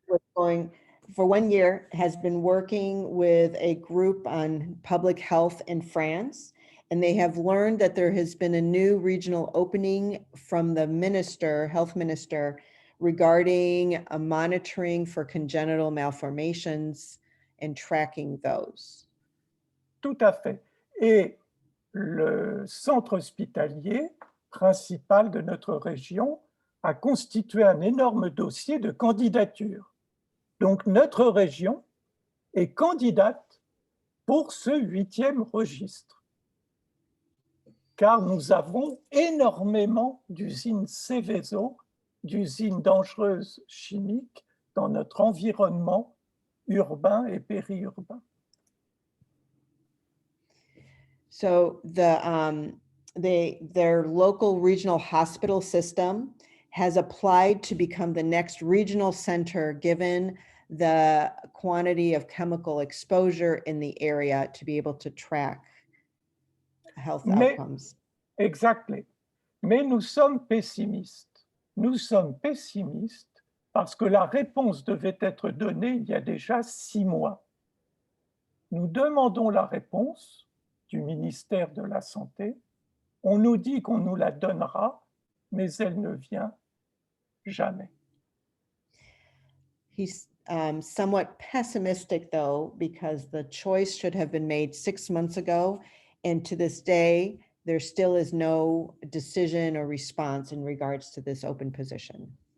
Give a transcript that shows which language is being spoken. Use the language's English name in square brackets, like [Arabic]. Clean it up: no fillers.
[English] was going, for 1 year, has been working with a group on public health in France, and they have learned that there has been a new regional opening from the health minister, regarding a monitoring for congenital malformations and tracking those. [French] Tout à fait. Et le centre hospitalier principal de notre région a constitué un énorme dossier de candidature. Donc, notre région est candidate pour ce 8e registre, car nous avons énormément d'usines Céveso, d'usines dangereuses chimiques dans notre environnement urbain et périurbain. [English] So their local regional hospital system has applied to become the next regional center, given the quantity of chemical exposure in the area, to be able to track health outcomes. Exactly. [French] Mais nous sommes pessimistes. Nous sommes pessimistes parce que la réponse devait être donnée il y a déjà 6 mois. Nous demandons la réponse du ministère de la Santé. On nous dit qu'on nous la donnera, mais elle ne vient jamais. [English] He's somewhat pessimistic, though, because the choice should have been made 6 months ago, And to this day, there still is no decision or response in regards to this open position.